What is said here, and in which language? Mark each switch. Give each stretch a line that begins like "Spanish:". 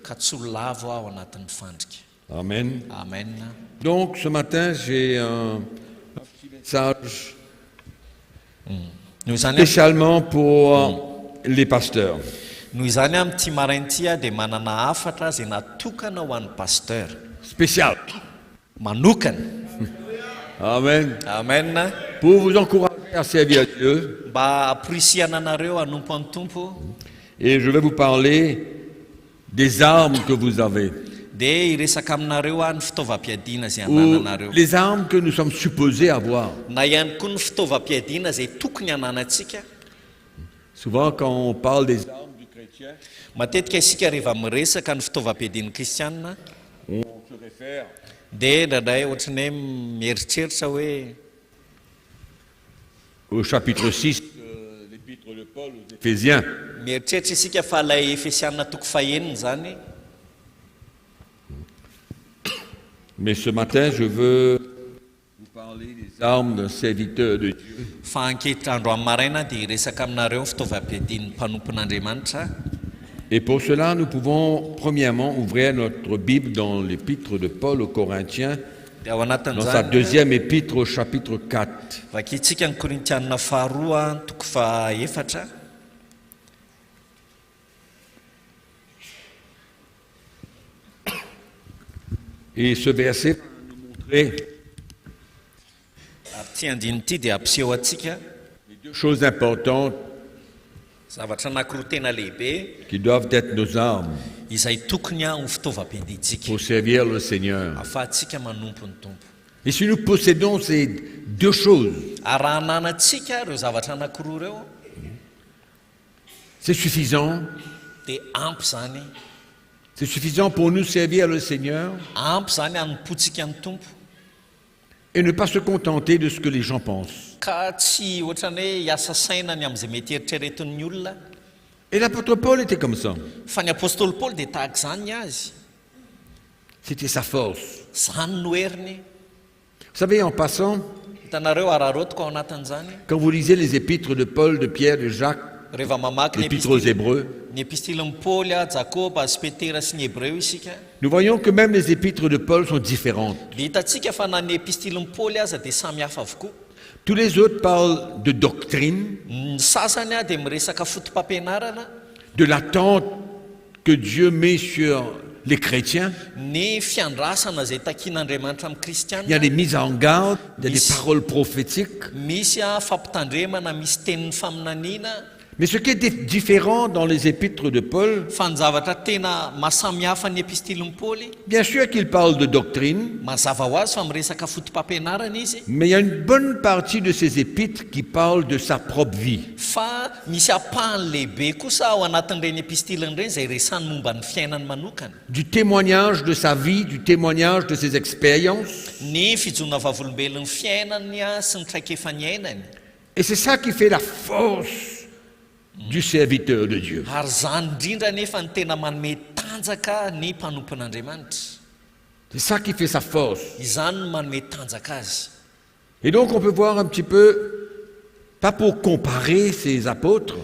Malagasy: ka tsy ho lavo ao anatin'ny fandrika. Amen. Amen.
French: Donc ce matin, j'ai un petit message
Malagasy: Noho izany
French: spécialement pour les pasteurs.
Malagasy: noho izany amin'ity marainty dia manana hafatra zay natokana ho an'ny pasteur
French: Spécial.
Malagasy: manokana. Amen. Amen.
French: Pour vous encourager à servir Dieu.
Malagasy: Mba aprisihana anareo hanompo any tompo.
French: Et je vais vous parler des armes que vous avez.
Malagasy: Dia iresaka aminareo ny fitaovam-piadiana zay
French: Ou
Malagasy: anananareo.
French: les armes que nous sommes supposés avoir.
Malagasy: Na ihany koa ny fitaovam-piadiana zay tokony hananantsika.
French: Souvent quand on parle des armes du chrétien,
Malagasy: Matetika isika rehefa miresaka ny fitaovam-piadiana kristianina
French: on se réfère
Malagasy: dia ndraindray ohatra ny hoe mieritreritra hoe
French: au chapitre 6 de l'épître de Paul aux Éphésiens.
Malagasy: mieritreritra isika fa ilay Efesianina toko faheniny zany.
French: Mais ce matin, je veux vous parler des armes d'un serviteur de Dieu.
Malagasy: Fa ankehitrandro amin'ny maraina dia iresaka aminareo ny fitaovam-piadian'ny mpanompon'Andriamanitra.
French: Et pour cela, nous pouvons premièrement ouvrir notre Bible dans l'épître de Paul aux Corinthiens,
Malagasy: Dia ao
French: dans sa
Malagasy: anatin'izany
French: deuxième épître au chapitre 4.
Malagasy: vakitsika ny Korintianina faharoa toko fahaefatra.
French: Et ce verset va nous montrer
Malagasy: Ary ty andiny ity dia ampiseho atsika
French: les deux choses importantes
Malagasy: zavatra anankiroa tena lehibe
French: qui doivent être nos armes
Malagasy: izay tokony ho fitaovam-piadiantsika
French: pour servir le Seigneur.
Malagasy: ahafahantsika manompo ny tompo.
French: Et si nous possédons ces deux choses,
Malagasy: Ary raha hananantsika ireo zavatra anankiroa ireo
French: c'est suffisant.
Malagasy: dia ampy zany.
French: C'est suffisant pour nous servir le Seigneur
Malagasy: Ampy zany hanompontsika ny tompo
French: et ne pas se contenter de ce que les gens pensent.
Malagasy: ka tsy ohatra ny hoe hiasa sainany amin'izay mety eritreretin'ny olona.
French: Et l'apôtre Paul était comme ça.
Malagasy: Fa ny apôstôly Paoly dia tahaka izany azy.
French: C'était sa force.
Malagasy: Zany no heriny.
French: Vous savez, en passant,
Malagasy: Hitanareo ararotiko ao anatin'izany
French: quand vous lisez les épîtres de Paul, de Pierre, de Jacques,
Malagasy: rehefa mamaky
French: l'épître aux Hébreux,
Malagasy: ny epistilin'ny Paoly, Jakoba, sy Petera sy ny Hebreo isika.
French: nous voyons que même les épîtres de Paul sont différentes.
Malagasy: Dia hitantsika fa na ny epistilin'ny Paoly aza dia samy hafa avokoa.
French: Tous les autres parlent de doctrine,
Malagasy: Ny sasany dia miresaka fotom-pampianarana,
French: de l'attente que Dieu met sur les chrétiens.
Malagasy: ny fiandrasana zay takian'Andriamanitra amin'ny
French: Il y a des mises en garde, il y a des Miss. paroles prophétiques.
Malagasy: Misy fampitandremana, misy tenin'ny faminaniana.
French: Mais ce qui est différent dans les épîtres de Paul,
Malagasy: Fa ny zavatra tena mahasamihafa ny epistilin'ny Paoly,
French: bien sûr qu'il parle de doctrine,
Malagasy: mazava ho azy fa miresaka fotom-pampianarana izy,
French: mais il y a une bonne partie de ces épîtres qui parlent de sa propre vie.
Malagasy: fa misy apahany lehibe kosa ao anatin'ireny epistiliny ireny izay resany momba ny fiainany manokana.
French: Du témoignage de sa vie, du témoignage de ses expériences.
Malagasy: Ny fijona vavolombelon'ny fiainany sy ny traikefa ny ainany.
French: Et c'est ça qui fait la force du serviteur de Dieu.
Malagasy: Ary zany indrindra nefa ny tena manome tanjaka ny mpanompon'Andriamanitra.
French: C'est ça qui fait sa force.
Malagasy: Izany no manome tanjaka azy.
French: Et donc on peut voir un petit peu, pas pour comparer ces apôtres,